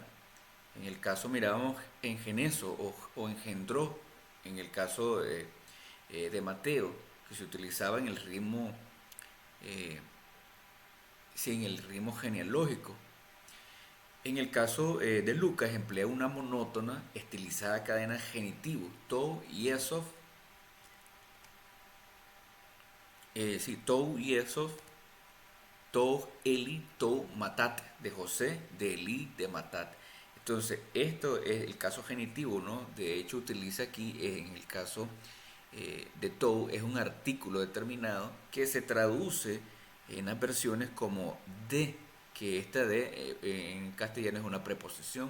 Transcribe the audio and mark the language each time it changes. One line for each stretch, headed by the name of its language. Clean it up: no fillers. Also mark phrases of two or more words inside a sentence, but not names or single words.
Spanish: En el caso mirábamos en geneso o engendró, en el caso de Mateo, que se utilizaba en el ritmo sí, en el ritmo genealógico. En el caso de Lucas emplea una monótona, estilizada cadena genitivo,
Greek: to, yesov, sí, to, yesov, to, Eli, to, Matat,
Spanish: de José, de Eli, de Matat. Entonces, esto es el caso genitivo, ¿no? De hecho, utiliza aquí, en el caso de to, es un artículo determinado que se traduce en las versiones como de, que esta de en castellano es una preposición.